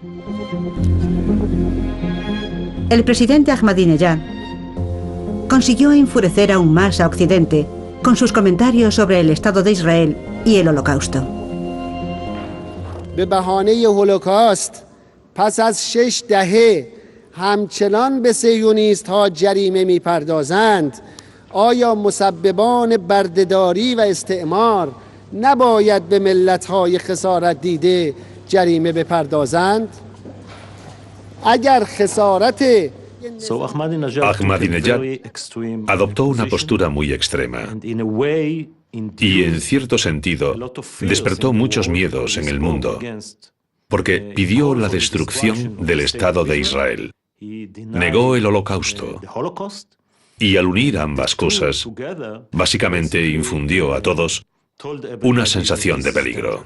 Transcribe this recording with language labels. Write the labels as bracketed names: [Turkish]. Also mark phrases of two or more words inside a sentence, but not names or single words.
[Spanish] El presidente Ahmadinejad consiguió enfurecer aún más a Occidente con sus comentarios sobre el Estado de Israel y el Holocausto. [Persian] پس از 6 دهه همچنان به صهیونیست‌ها جریمه می‌پردازند، آیا مسببان بردهداری و استعمار نباید به ملت‌های خسارت دیده جریمه بپردازند؟ اگر خسارت [Spanish] Ahmadinejad adoptó una postura muy extrema y, en cierto sentido, despertó muchos miedos en el mundo, porque pidió la destrucción del Estado de Israel, negó el Holocausto y, al unir ambas cosas, básicamente infundió a todos una sensación de peligro.